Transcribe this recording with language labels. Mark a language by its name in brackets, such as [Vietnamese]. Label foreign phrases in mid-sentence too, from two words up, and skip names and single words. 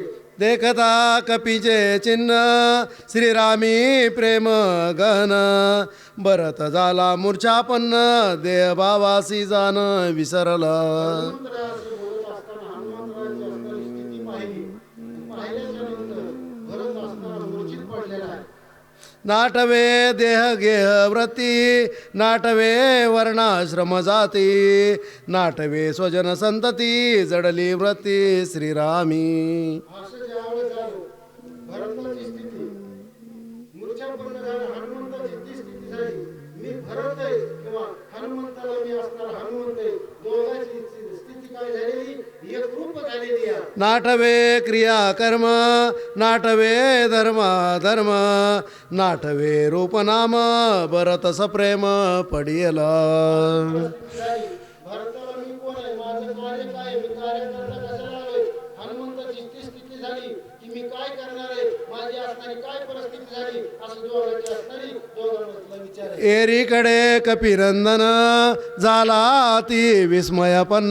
[Marathi] देखता कपीचे चिन्ह श्रीरामी प्रेम गहन. भरत झाला मूर्छापन्न देह भावासी जाण विसरला. हनुमंतराय असे बोलत असताना हनुमंतरायाची असणारी स्थिती पाहिली. पाहिल्याच्या नंतर भरत असणारा मूर्छित पडलेला आहे. नाटवे देह गेह व्रती नाटवे वर्णाश्रम जाती. नाटवे स्वजन संतती जडली व्रती श्रीरामी. असं ज्यावेळेस झालं भरताची स्थिती मूर्छापन्न झालं. हनुमंताची ती स्थिती झाली. मी भरत आहे किंवा हनुमंताला मी असणार हनुमंत आहे. दोघांची स्थिती काय झालेली एक रूप झालेली आहे. नाटवे क्रिया कर्म नाटवे धर्म धर्म. नाटवे रूप नाम भरत सप्रेम पडियला. भरताला मी कोण आहे. माझं कार्य काय आहे. मी कार्य करता कशाला आलोय. हनुमंताची ती स्थिती झाली की मी काय करणार आहे. माझी असणारी काय परिस्थिती झाली. असं दोघांची असणारी दोघांमधला विचार आहे. एरीकडे कपिरंदन झाला ती विस्मयपन्न.